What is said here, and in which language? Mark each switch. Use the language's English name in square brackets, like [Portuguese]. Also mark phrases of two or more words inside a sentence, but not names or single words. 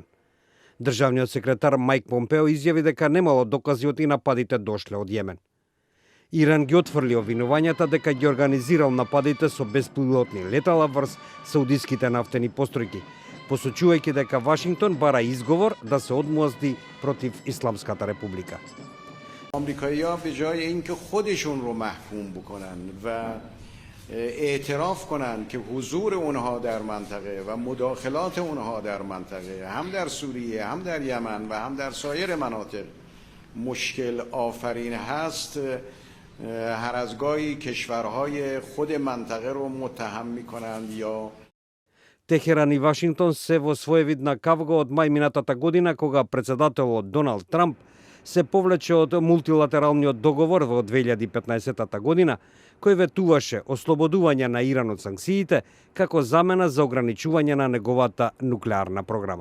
[Macedonian] Државниот секретар Мајк Помпео изјави дека немало докази од и нападите дошле од Јемен. Иран ги отфрли обвинувањата дека ги организирал нападите со беспилотни летала врз саудиските нафтени постројки, посочувајќи дека Вашингтон бара изговор да се одмозди против Исламската република. [Persian] آمریکایی‌ها به جای اینکه خودشون رو محکوم بکنن و اعتراف کنن که حضور اونها در منطقه و مداخلات اونها در منطقه هم در سوریه هم در یمن و هم در سایر مناطق مشکل آفرین هست، هر از گاهی کشورهای خود منطقه رو متهم میکنند یا [Macedonian] Техеран и Вашингтон се во своевидна кавга од мај минатата година, кога председателот Доналд Трамп се повлече од мултилатералниот договор во 2015 година, кој ветуваше ослободување на Иран од санкциите како замена за ограничување на неговата нуклеарна програма.